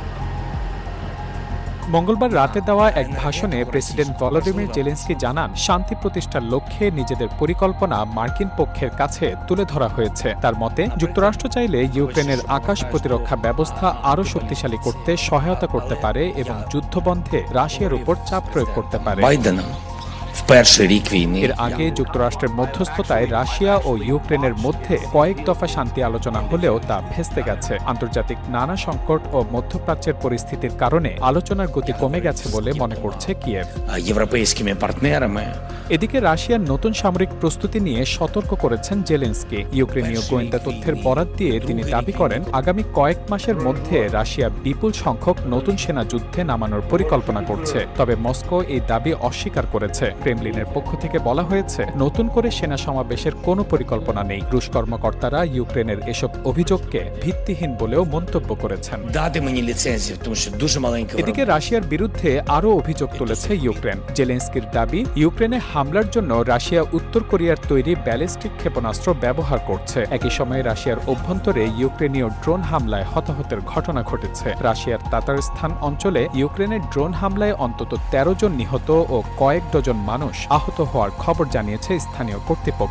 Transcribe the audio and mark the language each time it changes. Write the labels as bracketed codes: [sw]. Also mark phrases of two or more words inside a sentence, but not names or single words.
[bn] মঙ্গলবার রাতে দেওয়া এক ভাষণে প্রেসিডেন্ট ভলোদিমির জেলেনস্কি জানান, শান্তি প্রতিষ্ঠার লক্ষ্যে নিজেদের পরিকল্পনা মার্কিন পক্ষের কাছে তুলে ধরা হয়েছে। তার মতে, যুক্তরাষ্ট্র চাইলে ইউক্রেনের আকাশ প্রতিরক্ষা ব্যবস্থা আরও শক্তিশালী করতে সহায়তা করতে পারে এবং যুদ্ধবন্ধে রাশিয়ার উপর চাপ প্রয়োগ করতে পারে। [uk] в перший рік війни. [bn] এর আগে যুক্তরাষ্ট্রের মধ্যস্থতায় রাশিয়া ও ইউক্রেনের মধ্যে কয়েক দফা শান্তি আলোচনা হলেও তা ভেস্তে গেছে। আন্তর্জাতিক নানা সংকট ও মধ্যপ্রাচ্যের পরিস্থিতির কারণে আলোচনার গতি কমে গেছে বলে মনে করছে কিয়েভ। [uk] Європейськими партнерами. [bn] এদিকে রাশিয়ার নতুন সামরিক প্রস্তুতি নিয়ে সতর্ক করেছেন জেলেনস্কি। ইউক্রেনীয় গোয়েন্দা তথ্যের বরাত দিয়ে তিনি দাবি করেন, আগামী কয়েক মাসের মধ্যে রাশিয়া বিপুল সংখ্যক নতুন সেনা যুদ্ধে নামানোর পরিকল্পনা করছে। তবে মস্কো এই দাবি অস্বীকার করেছে। ক্রেমলিনের পক্ষ থেকে বলা হয়েছে, নতুন করে সেনা সমাবেশের কোনো পরিকল্পনা নেই। রুশ কর্মকর্তারা ইউক্রেনের এসব অভিযোগকে ভিত্তিহীন বলেও মন্তব্য করেছেন। [uk] Дати мені ліцензію, тому що дуже маленьке [bn] এদিকে রাশিয়ার বিরুদ্ধে আরও অভিযোগ তুলেছে ইউক্রেন। জেলেনস্কির দাবি, ইউক্রেনে হামলার জন্য রাশিয়া উত্তর কোরিয়ার তৈরি ব্যালিস্টিক ক্ষেপণাস্ত্র ব্যবহার করছে। একই সময়ে রাশিয়ার অভ্যন্তরে ইউক্রেনীয় ড্রোন হামলায় হতাহতের ঘটনা ঘটেছে। রাশিয়ার তাতারস্তান অঞ্চলে ইউক্রেনের ড্রোন হামলায় অন্তত 13 জন নিহত ও কয়েক ডজন মানুষ আহত হওয়ার খবর জানিয়েছে স্থানীয় কর্তৃপক্ষ।